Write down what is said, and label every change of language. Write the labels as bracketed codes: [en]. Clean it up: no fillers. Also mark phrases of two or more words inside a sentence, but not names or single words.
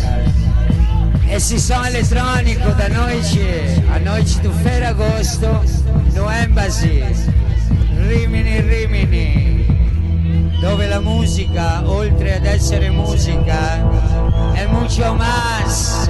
[pt] Esse som eletrônico da noite, a noite do Ferragosto, no Embassy, Rimini Rimini, [it] dove la musica, oltre ad essere musica, è [es] mucho más.